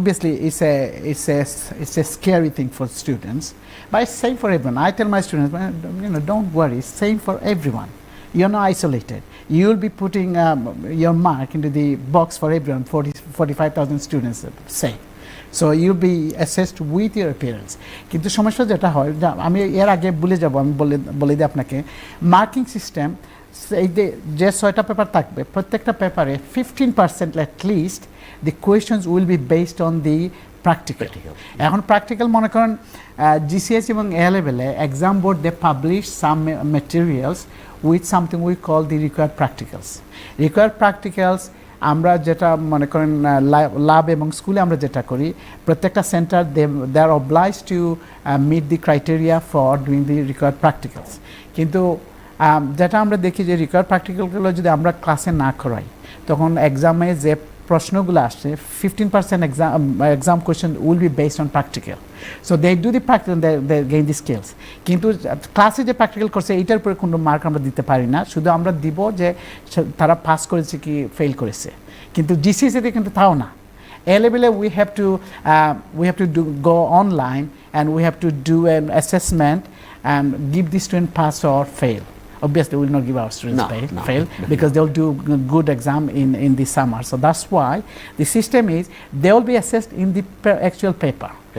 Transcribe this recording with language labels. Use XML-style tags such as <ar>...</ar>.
<en>Obviously, it's a scary thing for students, but it's same for everyone. I tell my students, don't worry, it's same for everyone. You're not isolated. You'll be putting your mark into the box for everyone, 45,000 students, say. So you'll be assessed with your appearance.</en> <bn>কিন্তু সমস্যা যেটা হয়, আমি এর আগে ভুলে যাব, আমি বলে দিই আপনাকে, মার্কিং সিস্টেম, এই যে 6টা পেপার থাকবে, প্রত্যেকটা পেপারে 15%</bn> <en>at least the questions will be based on the practical.</en> <bn>এখন প্র্যাকটিক্যাল মনে করেন GCS এবং A লেভেলে exam board</bn> <en>They publish some materials with something we call the required practicals. Required practicals</en> <bn>আমরা যেটা মনে করেন ল্যাব এবং স্কুলে আমরা যেটা করি, প্রত্যেকটা centre</bn> <en>They are oblige to meet the criteria for doing the required practicals.</en> <bn>কিন্তু যেটা আমরা দেখি যে রিকোয়ার্ড প্র্যাকটিক্যালগুলো যদি আমরা ক্লাসে না করাই, তখন এক্সামে যে প্রশ্নগুলো আসছে</bn> <en>15% exam question will be based on practical, so they do the practical, they gain the skills.</en> <bn>কিন্তু ক্লাসে যে প্র্যাকটিক্যাল করছে এইটার উপরে কোনো মার্ক আমরা দিতে পারি না, শুধু আমরা দিব যে তারা পাস করেছে কি ফেল করেছে। কিন্তু জিসিএসিতে কিন্তু তাও না।</bn> <en>A level we have to go online and we have to do an assessment and give the student pass or fail. Obviously, we will not give our students fail because they'll do good exam in the summer. So that's why the system is they will be assessed in the actual paper.</en>